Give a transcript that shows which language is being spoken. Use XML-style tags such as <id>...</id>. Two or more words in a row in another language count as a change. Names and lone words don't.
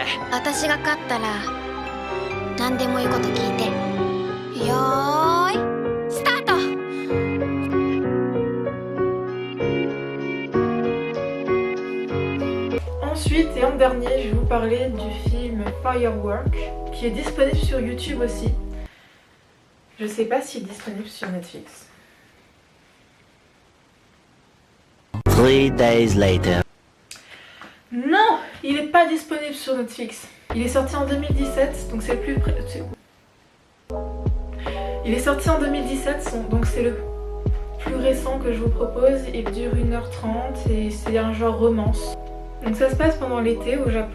<ja>私が勝ったら何でも言うこと聞いて。よーいスタート。</ja> <fr>Ensuite et en dernier, je vais vous parler du film Firework qui est disponible sur YouTube aussi. Je sais pas s'il est disponible sur Netflix.</fr> <en>3 days later.</en> <fr>Non, il n'est pas disponible sur Netflix. Il est sorti en 2017, donc c'est le plus près. Il est sorti en 2017, donc c'est le plus récent que je vous propose. Il dure 1h30 et c'est un genre romance. Donc ça se passe pendant l'été au Japon.</fr>